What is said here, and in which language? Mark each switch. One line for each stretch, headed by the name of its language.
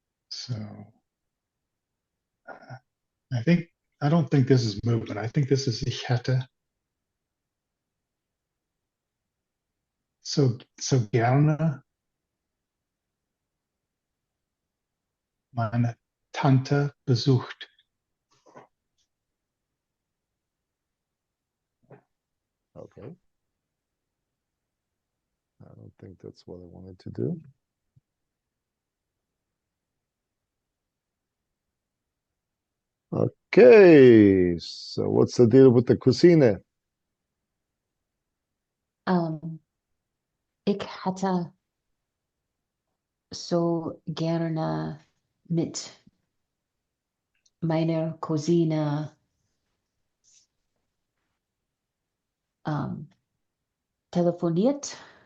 English: So I don't think this is movement. I think this is
German: ich hätte so gerne meine Tante besucht.
English: Okay. I don't think that's what I wanted to do. Okay, so what's the deal with the cuisine?
German: Ich hatte so gerne mit meiner Cousine telefoniert.